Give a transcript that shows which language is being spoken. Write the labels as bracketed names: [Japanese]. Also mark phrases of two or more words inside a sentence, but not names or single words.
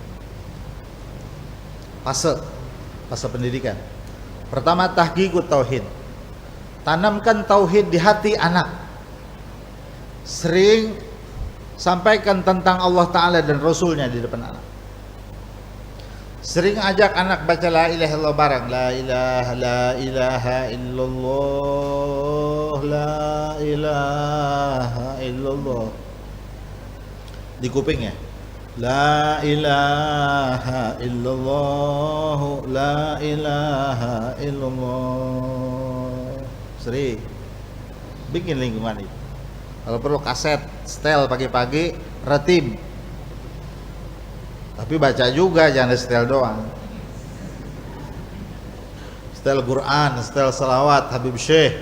[Indonesian] Fase pendidikan. Pertama, [Arabic] تحقيق التوحيد. [Indonesian] Tanamkan tauhid di hati anak. Sering sampaikan tentang [Arabic] الله تعالى [Indonesian] dan Rasulnya di depan anak. Sering ajak anak baca [Arabic] لا إله إلا الله [Indonesian] bareng. [Arabic] لا إله إلا الله، لا إله إلا الله. [Indonesian] Di kupingnya. [Arabic] لا إله إلا الله، لا إله إلا الله. [Indonesian] Sering. Bikin lingkungan itu. Kalau perlu kaset, setel pagi-pagi, ratib. Tapi baca juga, jangan setel doang. Setel Quran, setel salawat, Habib Syekh.